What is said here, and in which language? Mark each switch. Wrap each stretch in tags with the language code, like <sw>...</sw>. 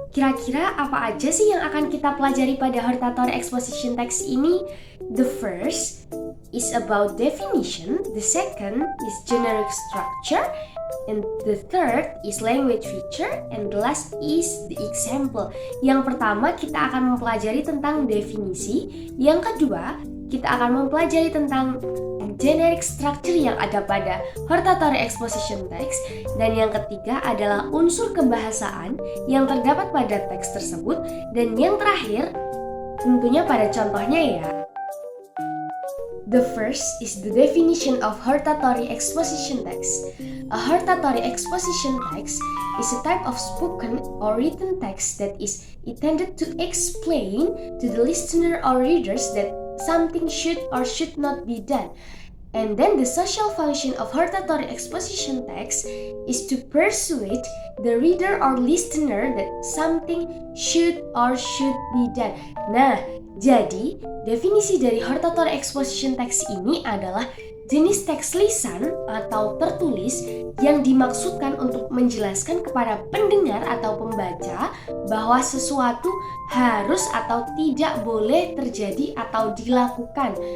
<id>Kira-kira apa aja sih yang akan kita pelajari pada hortatory exposition text ini?</id> <en>The first is about definition, the second is generic structure, and the third is language feature, and the last is the example.</en> <id>Yang pertama kita akan mempelajari tentang definisi, yang kedua kita akan mempelajari tentang generic structure yang ada pada hortatory exposition text, dan yang ketiga adalah unsur kebahasaan yang terdapat pada teks tersebut, dan yang terakhir tentunya pada contohnya ya.</id> <en>The first is the definition of hortatory exposition text. A hortatory exposition text is a type of spoken or written text that is intended to explain to the listener or readers that something should or should not be done. And then the social function of hortatory exposition text is to persuade the reader or listener that something should or should be done.</en> <id>Nah, jadi definisi dari hortatory exposition text ini adalah jenis teks lisan atau tertulis yang dimaksudkan untuk menjelaskan kepada pendengar atau pembaca bahwa sesuatu harus atau tidak boleh terjadi atau dilakukan.</id>